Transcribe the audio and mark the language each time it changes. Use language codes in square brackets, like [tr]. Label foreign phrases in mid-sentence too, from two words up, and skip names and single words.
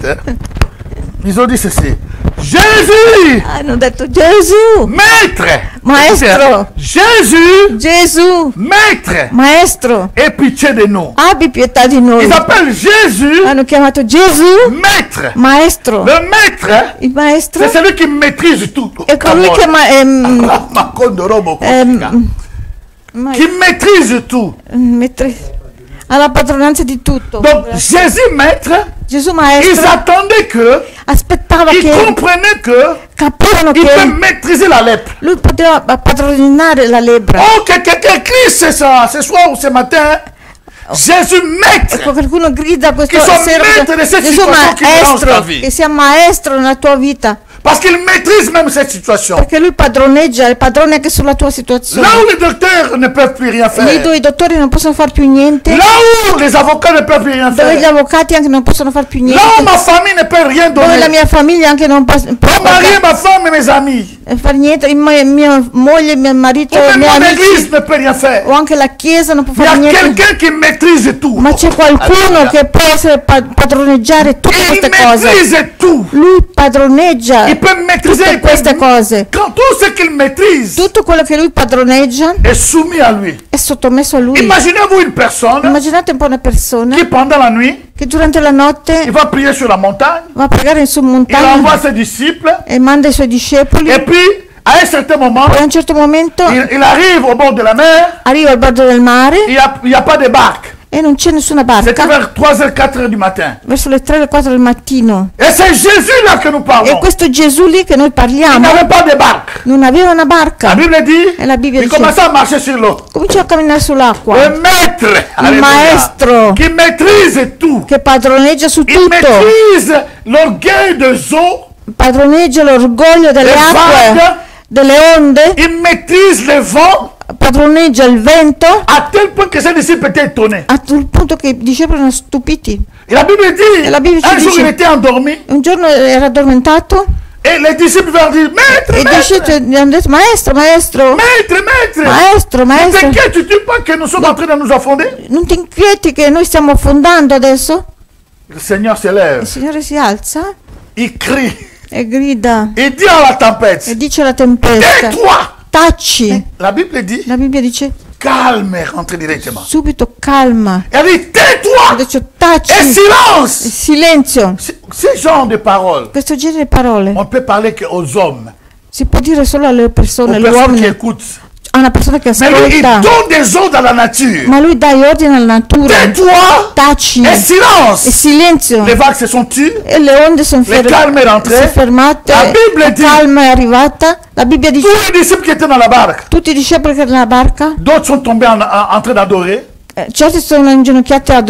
[fr] Hein. Ils ont dit ceci. Jésus, [it] Hanno detto Gesù, [fr] maître. [it] Maestro. [fr] Jésus, [it] Gesù, [fr] maître. [it] Maestro, [fr] Aie pitié de nous. [it] abbi pietà di noi. [fr] Ils appellent Jésus, [it] Hanno chiamato Gesù, [fr] maître. [it] Maestro. [fr] Le maître, [it] Il Maestro [fr] c'est celui qui maîtrise tout. [it] è colui che [fr] Qui maîtrise tout. [it] ha la padronanza di tutto. [fr] Donc, Jésus, maître, [it] Gesù [fr] ils [it] Maestro [fr] attendaient que, [it] aspettava [fr] ils [it] che [fr] comprenaient que, [it] capivano [fr] il peut [it] che [fr] maîtriser la lèpre. [it] lui poteva padronare la lebbra. [fr] Oh, que quelqu'un crie ce soir ou ce matin, Jésus maître. [it] Ecco, qualcuno grida questa Che sono sera maître di queste Gesù situazioni che nella nostra Maestro, vita. che sia Maestro nella tua vita. [fr] Parce qu'il maîtrise même cette situation. [it] Perché lui padroneggia, è padrone anche sulla tua situazione. [fr] Là où les docteurs ne peuvent plus rien [it] Lì [fr] faire. [it] dove i dottori non possono fare più niente, [fr] Là où les avocats ne peuvent plus rien [it] dove gli [fr] faire. [it] avvocati anche non possono fare più [fr] Là où [it] niente, [fr] ma famille ne peut rien [it] dove la [fr] donner. [it] mia famiglia anche non può [fr] Mon mari et ma femme et mes amis. [it] fare niente, mia moglie, mio marito, [fr] Ou [it] i [fr] même [it] miei [fr] mon [it] amici, [fr] église ne peut rien faire. [it] o anche la chiesa non può [fr] Il y a [it] fare niente. [fr] quelqu'un qui maîtrise tout. [it] Ma c'è qualcuno [fr] Alléluia. [it] che può essere padroneggiare tutte [fr] Il [it] queste cose. [fr] maîtrise tout. [it] Lui padroneggia [fr] Il peut maîtriser [it] tutte queste cose. [fr] quand tout ce qu'il maîtrise [it] Tutto quello che lui padroneggia [fr] est soumis à lui. [it] è sottomesso a lui. [fr] Imaginez-vous une personne [it] Immaginate un po' una persona [fr] qui pendant la nuit, [it] che durante la [fr] il [it] notte [fr] va prier sur la montagne, [it] va a pregare su il montagna [fr] envoie ses disciples, [it] e manda i suoi discepoli, [fr] et puis à un certain moment, [it] e a un certo momento [fr] il arrive au bord de la mer, [it] arriva al bordo del mare [fr] il n'y a pas de barque. [it] e non c'è nessuna [fr] C'était [it] barca, [fr] vers 3h, 4h du matin. [it] verso le 3 o le 4 del mattino. [fr] Et c'est Jésus là que nous [it] E [fr] parlons. [it] questo Gesù lì che noi [fr] Il [it] parliamo [fr] n'avait pas de barque. [it] non aveva una [fr] La [it] barca, [fr] Bible dit, [it] e la Bibbia [fr] il [it] dice [fr] commençait à marcher sur l'eau. [it] cominciò a camminare sull'acqua. [fr] Le maître, [it] Il [fr] alléluia, [it] maestro [fr] qui maîtrise tout. [it] che padroneggia su [fr] Il [it] tutto, [fr] maîtrise l'orgueil des eaux, [it] padroneggia l'orgoglio delle [fr] le [it] acque, [fr] vagues, [it] delle onde, [fr] il maîtrise le vent, [it] padroneggia il vento, [fr] à tel point que ses disciples étaient étonnés. [it] a tal punto che i discepoli erano stupiti. [fr] Et la Bible dit, Et la Bible un [it] ci [fr] jour [it] dice- [fr] il était endormi, [it] Un giorno era addormentato [fr] et les disciples lui ont dit, maître, [it] e i [fr] maître, [it] discepoli gli hanno detto maestro, maestro, [fr] maître, maître, [it] maestro, [fr] ne [it] maestro, [fr] t'inquiètes-tu pas que nous sommes en train de nous affonder? [it] non ti inquieti che noi stiamo affondando adesso? [fr] Le Seigneur se [it] Il [fr] lève, [it] Signore si alza [fr] il crie, [it] e grida [fr] il dit à la [it] e [fr] tempête, [it] dice alla tempesta, [fr] tais-toi! [it] taci. [fr] La Bible dit, [it] La Bibbia dice [fr] calme, rentre directement. [it] subito calma, [fr] Elle dit, tais-toi! [it] dice [fr] Et [it] taci, [fr] silence! [it] silenzio. [fr] Ce genre de paroles, [it] Questo genere di parole [fr] on peut parler qu'aux hommes, [it] si può dire solo alle [fr] aux [it] persone, agli [fr] personnes qui [it] uomini, [fr] écoutent. [it] a una persona che [fr] Mais lui, il [it] ascolta, [fr] donne des ordres à la nature. [it] ma lui dà gli ordini alla natura, [fr] Tais-toi! [it] taci [fr] Et [it] e [fr] silence! [it] silenzio. [fr] Les vagues se sont tues. [it] E le onde sono [fr] Le calme è rentré. [it] fermate, La Bibbia la dice- calma è arrivata. La Bibbia dice [fr] Tous les disciples qui étaient dans la barque, [it] tutti i discepoli che erano nella barca, [fr] d'autres sont tombés en train d'adorer. [it] certi sono inginocchiati a